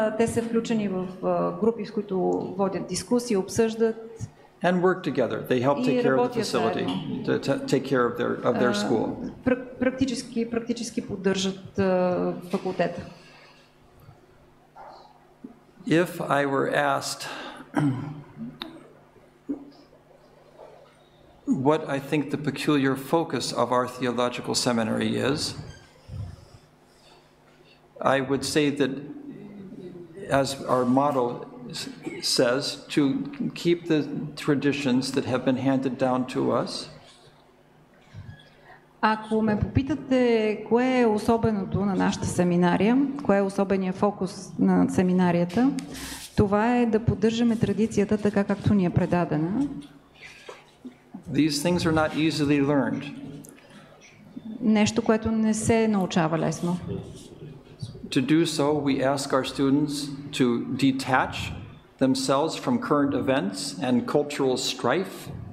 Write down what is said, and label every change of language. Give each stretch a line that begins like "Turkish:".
Bulgarian: Те са включени в групи, в които водят дискусии, обсъждат.
English: And work together. They help take care of the facility, to take care of their school.
Bulgarian: Практически поддържат факултета.
English: If I were asked what I think the peculiar focus of our theological seminary is, I would say that, as our motto says, to keep the traditions that have been handed down to us.
Bulgarian: Ако ме попитате кое е особеното на нашата семинария, кое е особеният фокус на семинарията, това е да поддържаме традицията така, както ни е предадена.
English: These things are not easily learned.
Bulgarian: Нещо, което не се научава лесно.
English: To do so, we ask our students to detach themselves from current events and cultural strife.